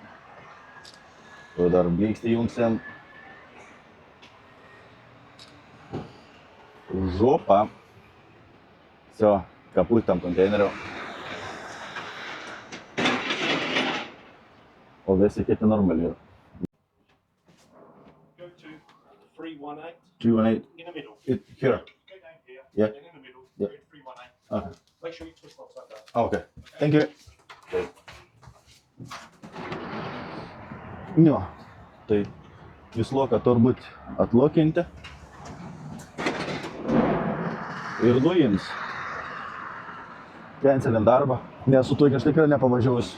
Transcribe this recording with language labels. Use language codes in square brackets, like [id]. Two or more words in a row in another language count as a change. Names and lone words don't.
[lt] O dar blikstį jungsim. Žopa. [ru] Все, капут там konteinerio. [lt] O visi kiti normaliai yra. [en] Go to 318 318. in the middle. Here. Go down here. Yeah. And in the middle. Yeah. Go to 318. Okay. Make sure you twist upside down. Okay. Thank you. [lt] Jo, tai visloką turbūt atlokinti ir nuims. Cancelint darbą, nes su tuo aš tikrai nepavažiuosiu.